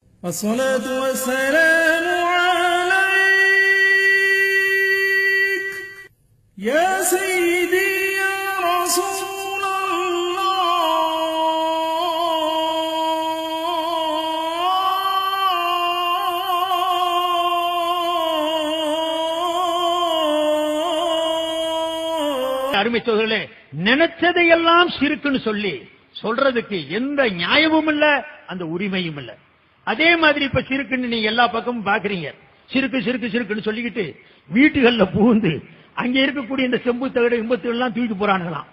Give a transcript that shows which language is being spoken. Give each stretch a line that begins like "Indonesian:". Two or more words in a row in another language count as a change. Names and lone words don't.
Arabic: الصلاة والسلام عليك يا سيدي يا رسول الله.
Tamil: அருமை சோதரர்களே, நினைச்சதையெல்லாம் சிறுக்குன்னு சொல்லி சொல்றதுக்கு எந்த நியாயமும் இல்ல, அந்த உரிமையும் இல்ல. அதே மாதிரி இப்ப சிறுக்குன்னு நீங்க எல்லா பக்கமும் பாக்குறீங்க. சிறுக்கு சிறுக்கு சிறுக்குன்னு சொல்லிக்கிட்டு வீட்டுகள்ல புகுந்து அங்க இருக்கக்கூடிய இந்த செம்பு தகடு இம்பத்து எல்லாம் தூக்கிட்டு போறானுங்களாம்.